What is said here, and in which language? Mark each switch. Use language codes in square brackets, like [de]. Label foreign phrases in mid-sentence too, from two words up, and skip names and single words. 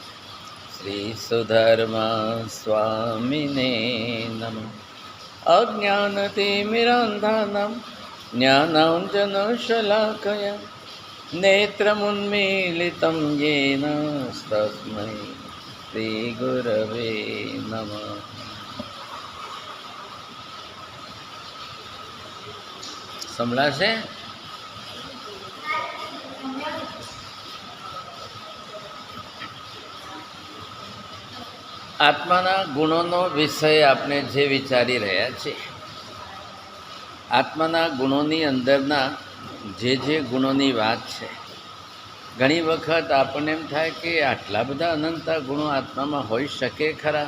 [sa] श्रीसुधर्मस्वामिने नमः। अज्ञानतिमिरान्धानां ज्ञानाञ्जनशलाकया नेत्रमुन्मीलितं येन तस्मै श्रीगुरवे नमः। [gu] સંભળાશે? આત્માના ગુણોનો વિષય આપણે જે વિચારી રહ્યા છીએ, આત્માના ગુણોની અંદરના જે ગુણોની વાત છે, ઘણી વખત આપણને એમ થાય કે આટલા બધા અનંતા ગુણો આત્મામાં હોઈ શકે ખરા?